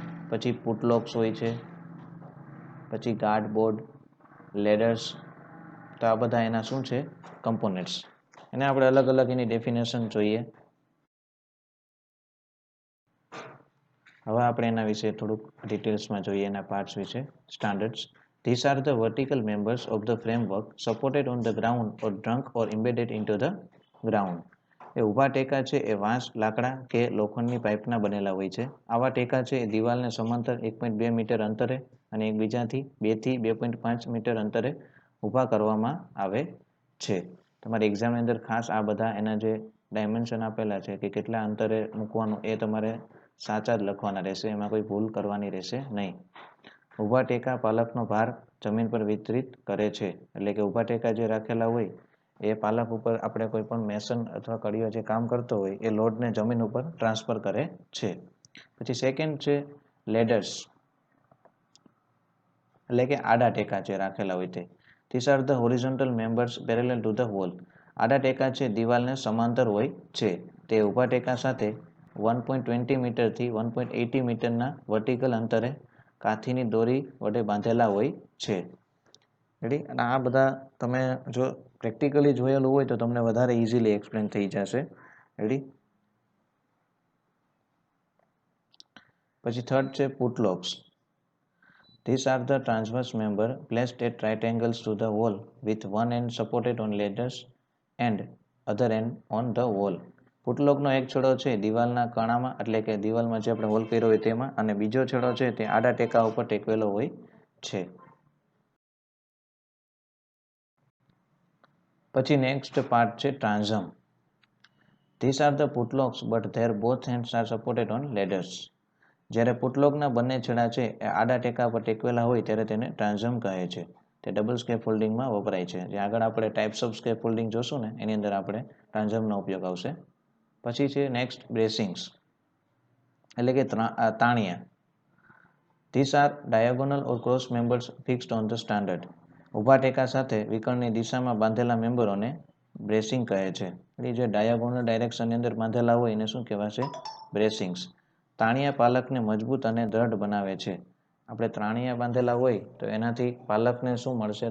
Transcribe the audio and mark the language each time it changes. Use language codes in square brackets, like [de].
[gu] પછી પુટલોક્સ હોય છે. પછી ગાર્ડ બોર્ડ, લેડર્સ. તો આ બધા એના શું છે? કમ્પોનેન્ટ્સ. એને આપણે અલગ અલગ એની ડેફિનેશન જોઈએ. હવે આપણે એના વિશે થોડુંક ડિટેલ્સમાં જોઈએ એના પાર્ટ્સ વિશે. Standards. [en] These are the vertical members of the framework supported on the ground or trunk or embedded into the ground. [gu] એ ઊભા ટેકા છે એ વાંસ, લાકડા કે લોખંડની પાઇપના બનેલા હોય છે. આવા ટેકા છે એ દિવાલને સમાંતર 1.2 મીટર અંતરે અને એકબીજાથી 2 થી 2.5 મીટર અંતરે ઊભા કરવામાં આવે છે. તમારી એક્ઝામની અંદર ખાસ આ બધા એના જે ડાયમેન્શન આપેલા છે કે કેટલા અંતરે મૂકવાનું એ તમારે સાચા જ લખવાના રહેશે, એમાં કોઈ ભૂલ કરવાની રહેશે નહીં. ઊભા ટેકા પાલખનો ભાર જમીન પર વિતરિત કરે છે. એટલે કે ઊભા ટેકા જે રાખેલા હોય એ પાલખ ઉપર આપણે કોઈ પણ મેસન અથવા કડીઓ જે કામ કરતો હોય એ લોડને જમીન ઉપર ટ્રાન્સફર કરે છે. પછી સેકન્ડ છે લેડર્સ, એટલે કે આડા ટેકા જે રાખેલા હોય તે. [en] These are the horizontal members parallel to the wall. [gu] આડા ટેકા છે દિવાલને સમાંતર હોય છે. તે ઊભા ટેકા સાથે 1.20 મીટરથી 1.80 મીટરના વર્ટિકલ અંતરે કાથીની દોરી વડે બાંધેલા હોય છે. રેડી? અને આ બધા તમે જો પ્રેક્ટિકલી જોયેલું હોય તો તમને વધારે ઇઝીલી એક્સપ્લેન થઈ જશે. [en] Ready? [gu] પછી થર્ડ છે પુટલોક્સ. [en] These are the transverse member placed at right angles to the wall with one end supported on ladders and other end on the wall. [gu] પુટલોકનો એક છેડો છે દિવાલના કણામાં, એટલે કે દિવાલમાં જે આપણે હોલ કર્યો હોય તેમાં, અને બીજો છેડો છે તે આડા ટેકા ઉપર ટેકવેલો હોય છે. પછી નેક્સ્ટ પાર્ટ છે ટ્રાન્ઝમ. [en] These are the putlocks but their both ends are supported on ladders. [gu] જ્યારે પુટલોકના બંને છેડા છે એ આડા ટેકા પર ટેકવેલા હોય ત્યારે તેને ટ્રાન્ઝમ કહે છે. તે ડબલ સ્કેફોલ્ડિંગમાં વપરાય છે. જે આગળ આપણે [en] types of scaffolding [gu] જોશું ને એની અંદર આપણે ટ્રાન્ઝમનો ઉપયોગ આવશે. પછી છે નેક્સ્ટ બ્રેસિંગ્સ, એટલે કે તાણિયા. [en] These are diagonal or cross members fixed on the standard. [gu] ઊભા ટેકા સાથે વિકર્ણની દિશામાં બાંધેલા મેમ્બરોને બ્રેસિંગ કહે છે. એટલે જે ડાયાગોનલ ડાયરેક્શનની અંદર બાંધેલા હોય એને શું કહેવાશે? બ્રેસિંગ્સ. તાણિયા પાલખને મજબૂત અને દ્રઢ બનાવે છે. આપણે તાણિયા બાંધેલા હોય તો એનાથી પાલખને શું મળશે?